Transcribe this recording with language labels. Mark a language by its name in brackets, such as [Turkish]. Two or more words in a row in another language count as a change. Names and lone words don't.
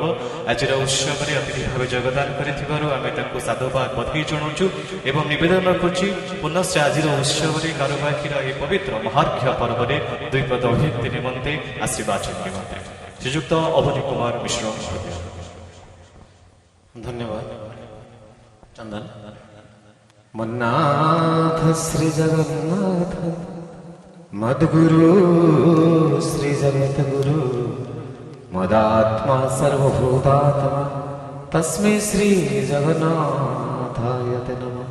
[Odia] ଆଜିର ଉତ୍ସବରେ ଅତିଥି ଭାବେ ଯୋଗଦାନ କରିଥିବାରୁ ଆମେ ତାଙ୍କୁ ସାଧୁବାଦ ବଧେଇ ଜଣାଉଛୁ ଏବଂ ନିବେଦନ କରୁଛି ପୁନଶ୍ଚ ଆଜିର ଉତ୍ସବରେ କାରୁବାକିର ଏହି ପବିତ୍ର ମହାର୍ଘ୍ୟ ପର୍ବରେ ଦୁଇ ପଦ ଅଭିବ୍ୟକ୍ତି ନିମନ୍ତେ ଆଶୀର୍ବାଦ ନିମନ୍ତେ ଶ୍ରୀଯୁକ୍ତ ଅବନୀ କୁମାର ମିଶ୍ର ମହୋଦୟ। धन्यवाद चंदन। [Sanskrit] मन्नाथ श्री जगन्नाथ मद्गुरु श्री जगद्गुरु मदात्मा सर्वभूतात्मा तस्मै श्री जगन्नाथाय नमः।